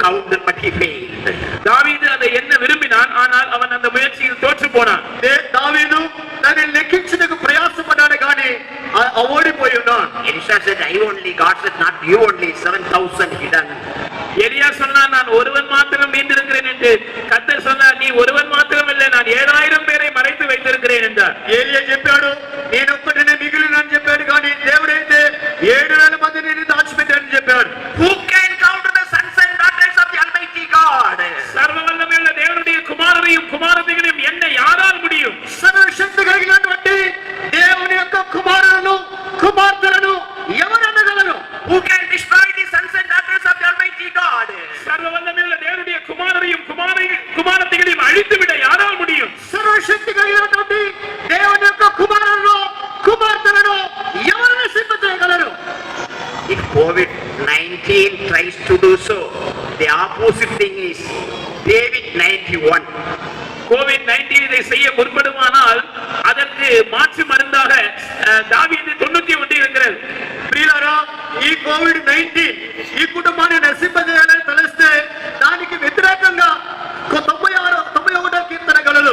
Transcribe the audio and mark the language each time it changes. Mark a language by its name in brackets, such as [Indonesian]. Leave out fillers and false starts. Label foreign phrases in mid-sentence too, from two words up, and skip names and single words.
[English] but he failed. [Tamil] தாவீது அதை என்ன விரும்பினான், ஆனால் அவன் அந்த முயற்சியில் தோற்று போனான். [Telugu] దావీదు దాన్ని లెక్కించుటకు ప్రయాసపడ్డాడు కానీ ఓడిపోయి ఉన్నాడు. [English] Elisha said, I only, God said, not you only, 7,000 hidden. [Tamil] எலியா சொன்னான், நான் ஒருவன் மாத்திரம் மீண்டிருக்கிறேன் என்று. கர்த்தர் சொன்னார், நீ ஒருவன் மாத்திரம் இல்லை, நான் 7,000 பேரை மறைத்து வைத்திருக்கிறேன் என்றார். [Telugu] ఏలియా చెప్పాడు, నేను ఒక్కడినే మిగిలినని చెప్పాడు కానీ దేవుడైతే 7,000 మందిని దాచిపెట్టాడని చెప్పాడు. [English] Who can count the sons and daughters of the Almighty God? [Tamil] சர்வ வல்லமையுள்ள தேவனுடைய குமாரரையும் குமாரத்திகளையும் என்ன யாரால் முடியும்? [Telugu] సర్వశక్తి కలిగినటువంటి దేవుని యొక్క కుమారులను కుమార్తెలను ఎవరు అనగలరు? [English] Who can destroy the sons and daughters of the Almighty God? [Tamil] சர்வ வல்லமையுள்ள தேவனுடைய குமாரரையும் குமாரத்திகளையும் அழித்துவிட யாரால் முடியும்? [Telugu] సర్వశక్తి కలిగినటువంటి దేవుని యొక్క కుమారులను కుమార్తెలను ఎవరు నశింపజేయగలరు? [English] If COVID-19 tries to do so, the opposite thing is David 91. [Tamil] கோவிட்-19 இதை செய்ய முற்படுமானால் அதற்கு மாற்று மருந்தாக தாவீது 91 இருக்கிறது. [Telugu] ప్రియులారా, ఈ కోవిడ్-19 ఈ కుటుంబాన్ని నశింపజేయాలని తలస్తే దానికి వ్యతిరేకంగా 91 కీర్తన గలలు.